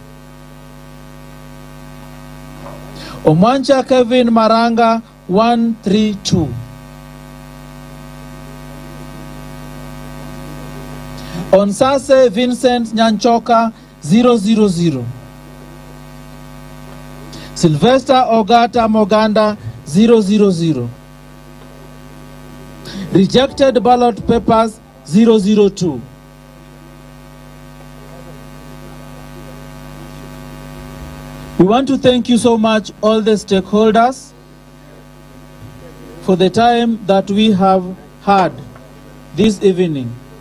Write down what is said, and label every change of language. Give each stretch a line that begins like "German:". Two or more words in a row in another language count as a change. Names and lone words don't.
English: Omwancha Kevin Maranga 132. Onsase Vincent Nyanchoka 000. Sylvester Ogata Moganda 000. Rejected ballot papers 002. We want to thank you so much, all the stakeholders, for the time that we have had this evening.